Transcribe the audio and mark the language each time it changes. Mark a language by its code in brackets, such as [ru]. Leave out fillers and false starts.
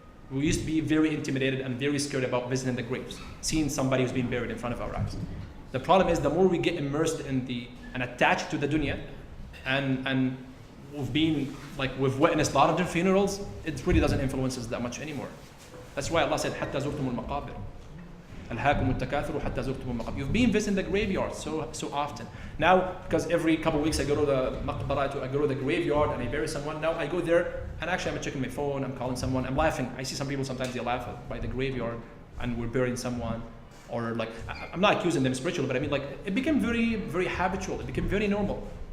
[en] We used to be very intimidated and very scared about visiting the graves, seeing somebody who's being buried in front of our eyes. The problem is the more we get immersed in and attached to the dunya, and we've witnessed a lot of different funerals, it really doesn't influence us that much anymore. That's why Allah said, [ar] حَتَّى زُرْتُمُ الْمَقَابِرِ أَلْهَاكُمُ التَّكَاثُرُ حَتَّى زُرْتُمُ الْمَقَابِرِ. [en] You've been visiting the graveyard so often. Now, because every couple of weeks I go to the maqbara, I go to the graveyard and I bury someone. Now I go there and actually I'm checking my phone, I'm calling someone, I'm laughing. I see some people sometimes they laugh by the graveyard and we're burying someone. Or like, I'm not accusing them spiritually, but I mean like, it became very, very habitual. It became very normal.